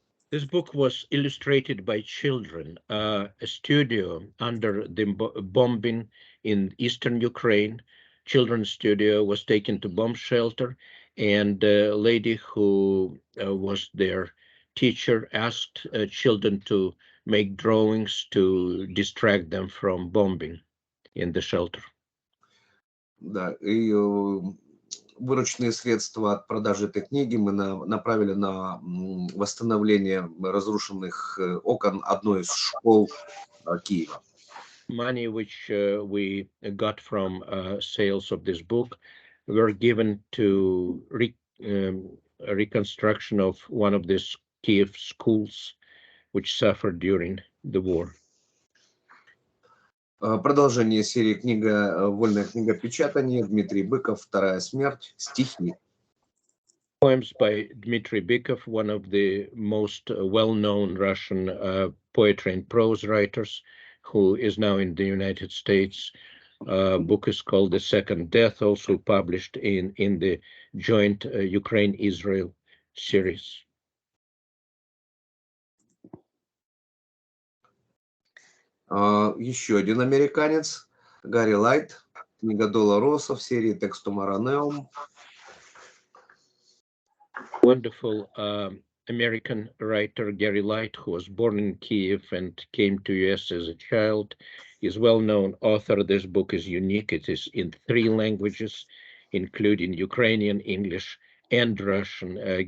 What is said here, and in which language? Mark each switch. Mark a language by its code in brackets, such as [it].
[en] This book was illustrated by children. A studio under the bombing in eastern Ukraine, children's studio, was taken to bomb shelter, and a lady who was their teacher asked children to make drawings to distract them from bombing in the shelter. [ru] Да, и вырученные средства от продажи этой книги мы направили на восстановление разрушенных окон одной из школ Киева. [en] Money which we got from sales of this book were given to reconstruction of one of these Kyiv schools which suffered during the war. [ru] Продолжение серии книга «Вольная книгопечатание», Дмитрий Быков, «Вторая смерть», стихи. [en] Poems by Dmitry Bykov, one of the most well-known Russian poetry and prose writers, who is now in the United States. Book is called The Second Death, also published in the joint Ukraine-Israel series. [ru] Еще один американец, Гарри Лайт, книга Долороса в серии Текстум Аранеум. [en] Wonderful American writer Gary Light, who was born in Kyiv and came to US as a child, is well-known author. This book is unique. It is in 3 languages, including Ukrainian, English, and Russian.